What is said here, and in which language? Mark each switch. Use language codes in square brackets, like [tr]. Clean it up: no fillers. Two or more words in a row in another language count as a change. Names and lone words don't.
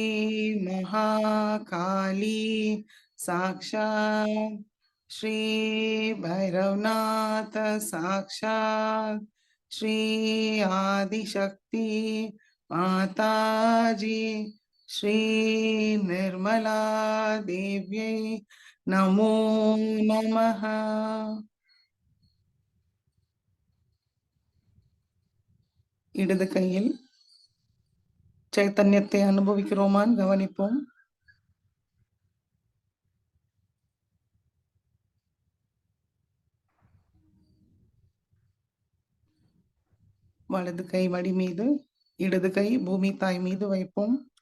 [sa] महाकाली साक्षात श्री भैरवनाथ साक्षात श्री आदिशक्ति माताजी श्री निर्मला देव्यै नमो नमः। [ta] இடது கையில் சைத்தன்யத்தை அனுபவிக்கிறோமான்னு கவனிப்போம். வலது கை மடி மீது, இடது கை பூமி தாய் மீது வைப்போம்.